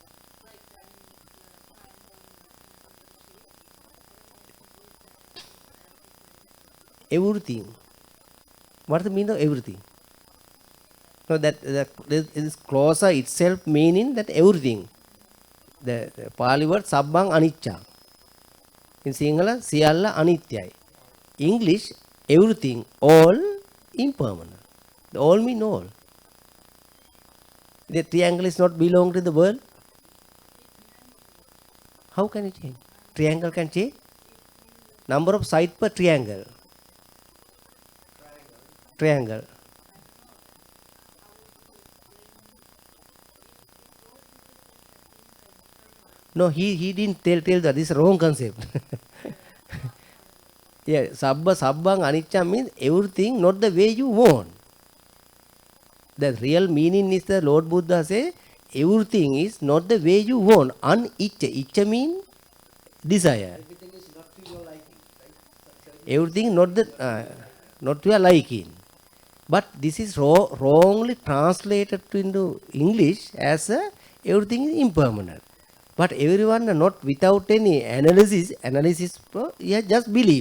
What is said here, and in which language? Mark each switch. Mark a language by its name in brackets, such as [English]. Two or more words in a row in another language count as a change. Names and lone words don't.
[English] Everything. What is the meaning of everything? No, that this clause itself meaning that everything. The Pali word [Pali] sabbang anicca. [English] In Sinhala, [Sinhala] සියල්ල අනිත්‍යයි. [English] English, everything, all impermanent. The all mean all. The triangle is not belong to the world. How can it change? Triangle can change. Number of sides per triangle. Triangle. No, he didn't tell that. This is wrong concept. Yeah, [Pali] sabba sabbang anicca [English] means everything not the way you want. The real meaning is the Lord Buddha say everything is not the way you want. Anicca. Icca means desire. Everything is not to your liking, right? Everything not to your liking. But this is wrongly translated into English as everything is impermanent. But everyone not without any analysis, you just believe.